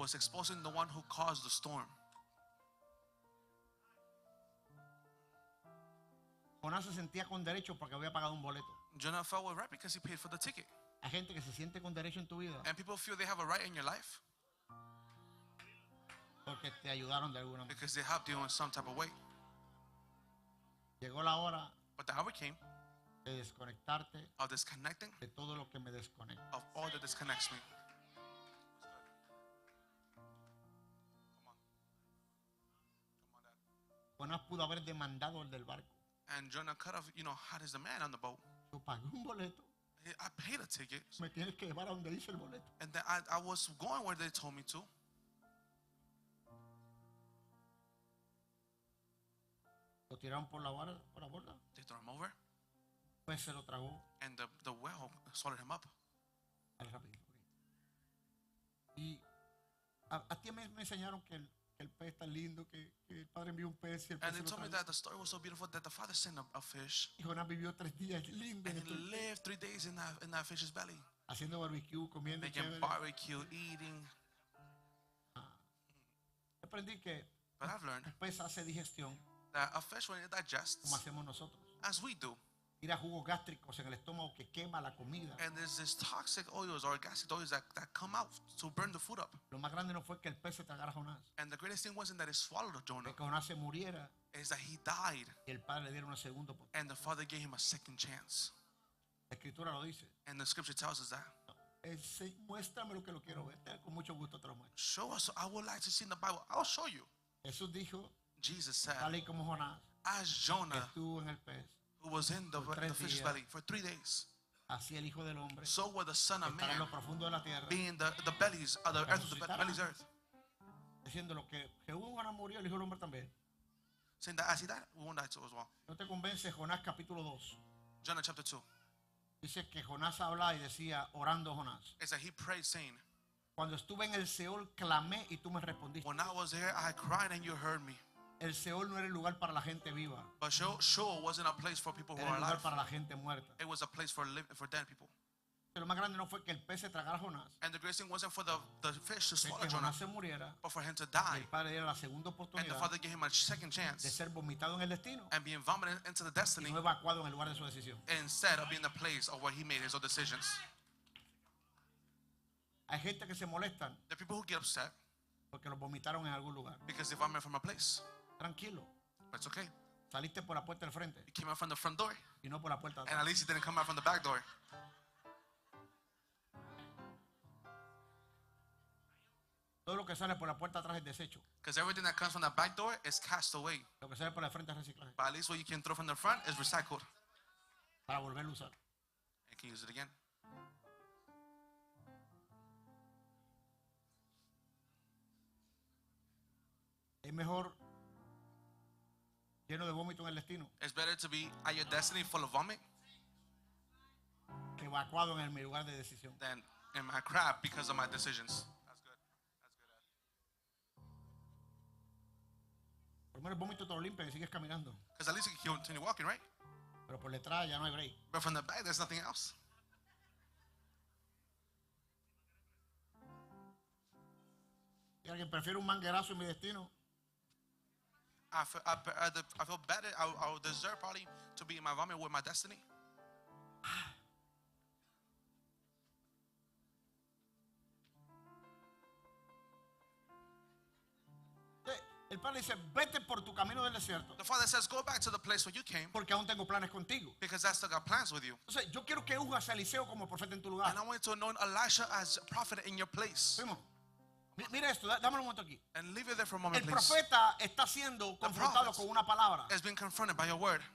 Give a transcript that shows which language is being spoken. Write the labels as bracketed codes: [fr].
[en] was exposing the one who caused the storm. [es] Jonás se sentía con derecho porque había pagado un boleto. [en] Jonah felt well right because he paid for the ticket. [es] Hay gente que se siente con derecho en tu vida [en] And people feel they have a right in your life [es] porque te ayudaron de alguna manera. [en] because they helped you in some type of way. [es] Llegó la hora [en] But the hour came [es] de desconectarte [en] of disconnecting [es] de todo lo que me desconecta. [en] of all that disconnects me. Come on. Come on, Dad. [es] Jonás pudo haber demandado el del barco. [en] And Jonah could have, had as the man on the boat. [es] Yo pagué un boleto, [en] I paid a ticket, [es] me tienes que llevar a donde dice el boleto. [en] and then I was going where they told me to. [es] Lo tiraron por la borda. [en] They threw him over, [es] Pues se lo tragó. [en] and the whale swallowed him up. [es] Dale rapidito, ok. Y a ti me enseñaron que el pez está lindo, que el padre envió un pez y el pez [en] And [es] se [en] they [es] lo [en] told me [es] tragó. [en] that the story was so beautiful that the father sent a fish, [es] Y Jonás vivió 3 días lindo [en] and [es] en [en] he [es] el pez, [en] lived 3 days in that fish's belly, [es] haciendo barbecue, comiendo [en] making [es] chévere. [en] barbecue, eating. [es] Aprendí que [en] But I've learned [es] el pez hace digestión [en] that a fish, when it [es] como [en] digests, [es] hacemos nosotros. [en] as we do, [es] Tira jugos gástricos en el estómago que quema la comida. [en] and there's this toxic oils or gastric oils that come out to burn the food up. [es] Lo más grande no fue que el pez se tragara a Jonás, [en] And the greatest thing wasn't that it swallowed Jonah, [es] que Jonás se muriera [en] is that he died, [es] y el padre le diera una segunda oportunidad. [en] and the father gave him a second chance. [es] La escritura lo dice. [en] And the scripture tells us that. [es] Muéstrame lo que lo quiero ver. Con mucho gusto te lo muestro. [en] Show us. I would like to see in the Bible. I'll show you. [es] Jesús dijo, [en] Jesus said, [es] tal y como Jonás [en] as Jonah, [es] estuvo en el pez, [en] who was in the [es] por 3 [en] fish's [es] días. [en] belly for 3 days, [es] así el Hijo del Hombre [en] so will the Son of [es] estará en lo [en] Man [es] profundo de la tierra, [en] be in the bellies of the earth, the belly's earth. [es] diciendo lo que Jonás murió, el Hijo del Hombre también. [en] Saying that as he died, we won't die too as well. [es] ¿No te convence Jonás capítulo 2? [en] Jonah chapter 2. [es] Dice que Jonás hablaba y decía, orando Jonás, [en] It's that he prayed saying, [es] cuando estuve en el Seol clamé y tú me respondiste. [en] when I was there, I cried and you heard me. [es] El Seol no era el lugar para la gente viva, [en] But Sheol wasn't a place for people who [es] era [en] are [es] el lugar [en] alive. [es] para la gente muerta. [en] It was a place for dead people. [es] Lo más grande no fue que el pez se tragara a Jonás, [en] And the greatest thing wasn't for the fish to [es] es [en] swallow [es] que [en] Jonah, [es] Jonás se muriera [en] but for him to [es] y [en] die. [es] el padre diera la segunda [en] And the [es] oportunidad [en] father gave him a second [es] de [en] chance [es] ser vomitado en el destino [en] and being vomited into the [es] y [en] destiny [es] no evacuado en el lugar de su decisión. [en] instead of being the place of where he made his own decisions. [es] Hay gente que se molestan [en] The people who get upset [es] porque los vomitaron en algún lugar. [en] because they vomit from a place. [es] Tranquilo, [en] But it's okay. [es] saliste por la puerta del frente [en] He came out from the front door, [es] y no por la puerta de [en] and [es] atrás. [en] at least he didn't come out from the back door. [es] Todo lo que sale por la puerta de atrás es desecho. [en] Because everything that comes from the back door is cast away. [es] Lo que sale por la frente es reciclaje [en] But at least what you can throw from the front is recycled. [es] para volverlo a usar. [en] You can use it again. [es] Es mejor lleno de vómito en el destino [en] It's better to be at your destiny full of vomit [es] que evacuado en mi lugar de decisión. [en] than in my crap because of my decisions. That's good. That's good. [es] Por lo menos el vómito te lo limpia y sigues caminando. [en] Because at least you can continue walking, right? [es] Pero por detrás ya no hay break. [en] But from the back, there's nothing else. [es] Y alguien prefiere un manguerazo en mi destino [en] I feel better. I would deserve probably to be in my vomit with my destiny. [es] El padre dice, vete por tu camino del desierto, [en] The Father says, go back to the place where you came [es] porque aún tengo planes contigo. [en] because I still got plans with you. [es] Entonces, yo quiero que unjas a Eliseo como profeta en tu lugar. [en] And I want you to anoint Elisha as a prophet in your place. [es] Primo, mira esto, dame un momento aquí. [en] And leave it there for a moment, [es] El [en] please. [es] profeta está siendo confrontado [en] prophet [es] con una palabra. [en] Has been confronted by your word.